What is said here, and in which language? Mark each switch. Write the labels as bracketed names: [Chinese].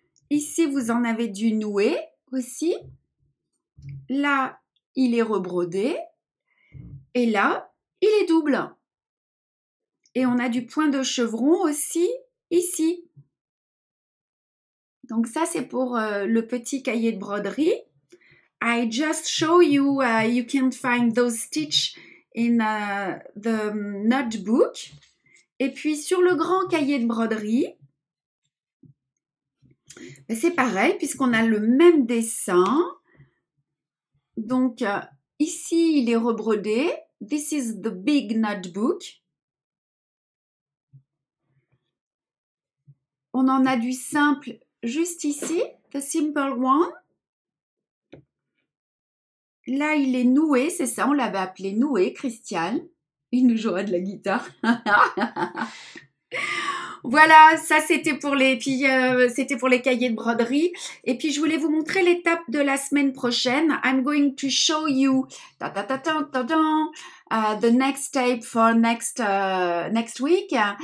[French] Ici, vous en avez du noué aussi. Là, il est rebrodé. Et là, il est double. Et on a du point de chevron aussi ici. Donc ça, c'est pour le petit cahier de broderie. [English] I just show you, you can find those stitches in the notebook. [French] Et puis sur le grand cahier de broderie, c'est pareil puisqu'on a le même dessin. Donc ici, il est rebrodé. [English] This is the big notebook. [French] On en a du simple juste ici, [English] the simple one. [French] Là, il est noué, c'est ça, on l'avait appelé noué, Christian. Il nous jouera de la guitare. Voilà, ça c'était pour les cahiers de broderie. Et puis je voulais vous montrer l'étape de la semaine prochaine. [English] I'm going to show you the next tape for next week.